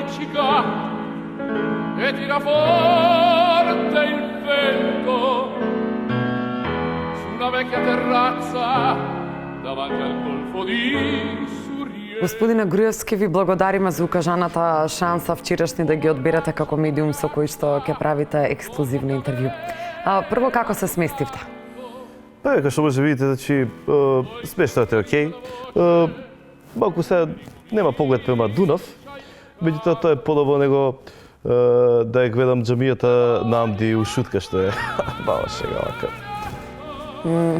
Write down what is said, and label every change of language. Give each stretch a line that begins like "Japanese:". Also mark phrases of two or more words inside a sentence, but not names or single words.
Italian: pisca e tira forte il vento su una vecchia terrazza davanti al golfo di Surrey.
Macedonian: Господине Груевски, ви благодариме за укажаната шанса вчерашни да ги одберете како медиум со кој што ќе правите ексклузивно интервју. Прво, како се сместивте? Па, како што може видите, значи, смештата е окей. Малку се нема поглед према Дунав, меѓутоа тоа е подобро него да ја гледам џамијата на Амди у Шутка, што е мала шега вака.